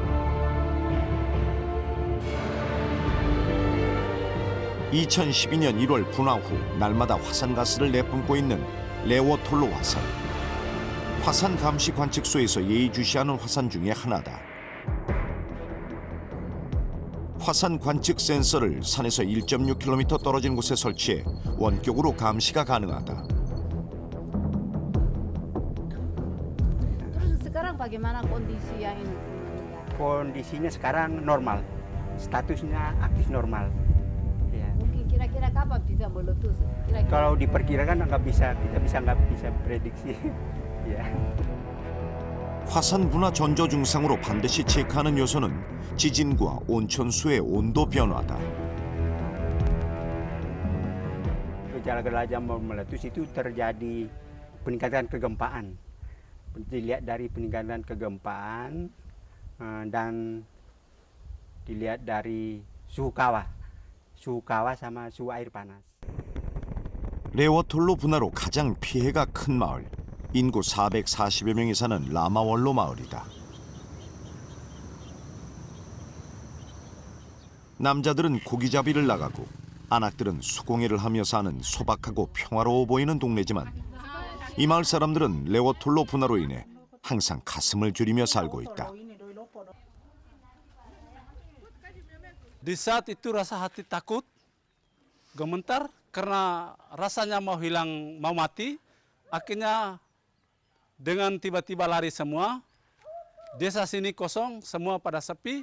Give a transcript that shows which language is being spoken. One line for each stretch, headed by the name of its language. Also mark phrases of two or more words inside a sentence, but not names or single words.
Korean: (2012년 1월) 분화 후 날마다 화산가스를 내뿜고 있는 레오톨로 화산. 화산 감시 관측소에서 예의주시하는 화산 중에 하나다. 화산 관측 센서를 산에서 1.6km 떨어진 곳에 설치해 원격으로 감시가 가능하다.
Indonesian: Terus sekarang bagaimana kondisi yang ini? Kondisinya sekarang normal, statusnya aktif normal. Ya. Mungkin kira-kira kapan bisa meletus? Kira-kira. Kalau diperkirakan nggak bisa prediksi. Ya.
Korean: 화산 분화 전조 증상으로 반드시 체크하는 요소는 지진과 온천수의 온도 변화다.
Indonesian: Gejala-gejala yang meletus itu terjadi peningkatan kegempaan. Dilihat dari peningkatan kegempaan dan dilihat dari suhu kawah sama suhu air panas.
Korean: 레오톨로 분화로 가장 피해가 큰 마을, 인구 440여 명이 사는 라마월로 마을이다. 남자들은 고기잡이를 나가고 아낙들은 수공예를 하며 사는 소박하고 평화로워 보이는 동네지만 이 마을 사람들은 레오톨로 분화로 인해 항상 가슴을 졸이며 살고 있다.
Indonesian: Di saat itu rasa hati takut, gemetar karena rasanya mau hilang, mau mati. Akhirnya dengan tiba-tiba lari semua. Desa sini kosong, semua pada sepi.